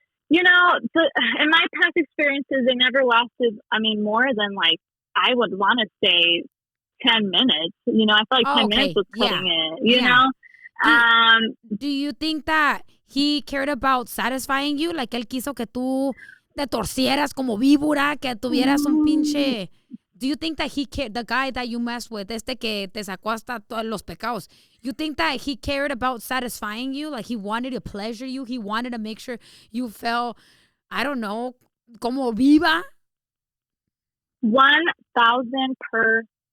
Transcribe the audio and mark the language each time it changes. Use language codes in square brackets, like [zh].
[en] In my past experiences, they never lasted. More than I would want to say 10 minutes. I feel like 10 minutes was cutting it. You know. Do you think that he cared about satisfying you? [es] Like él quiso que tú te torcieras como víbora, que tuvieras un pinche. [en] Do you think that he cared, the guy that you messed with, [es] que te sacó hasta todos los pecados, [en] you think that he cared about satisfying you? Like he wanted to pleasure you? He wanted to make sure you felt, I don't know, [es] como viva? [en] 1,000%.